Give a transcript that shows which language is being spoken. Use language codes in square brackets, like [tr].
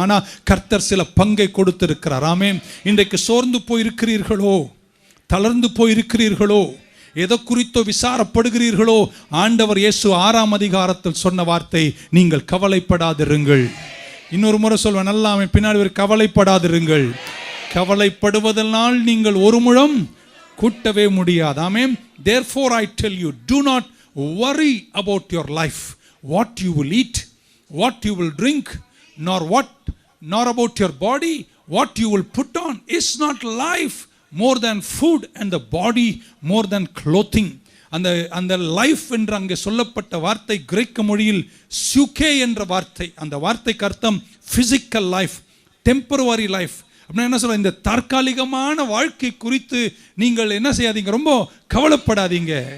[ta] ஆனா கர்த்தர் சில பங்கை கொடுத்திருக்கிறார். ஆமென். இன்றைக்கு சோர்ந்து போயிருக்கிறீர்களோ, தளர்ந்து போயிருக்கிறீர்களோ, எதை குறித்தோ விசாரப்படுகிறீர்களோ, ஆண்டவர் இயேசு 6ஆம் அதிகாரத்தில் சொன்ன வார்த்தை, நீங்கள் கவலைப்படாதிருங்கள். இன்னொரு முறை சொல்வேன், நல்லா அவன் பின்னாடி கவலைப்படாதிருங்கள். கவலைப்படுவதனால் நீங்கள் ஒரு முழம் கூட்டவே முடியாது. ஆமென். [en] Therefore I tell you, do not worry about your life, what you will eat, what you will drink, nor about your body, what you will put on. Is not life more than food and the body more than clothing? [ta] அந்த life என்று அங்கே சொல்லப்பட்ட வார்த்தை கிரேக்க மொழியில் சுகே என்ற வார்த்தை. அந்த வார்த்தைக்கு அர்த்தம் [en] Physical life, temporary life. [ta] அப்படின்னா என்ன சொல்ற, இந்த தற்காலிகமான வாழ்க்கை குறித்து நீங்கள் என்ன செய்யாதீங்க, ரொம்ப கவலைப்படாதீங்க.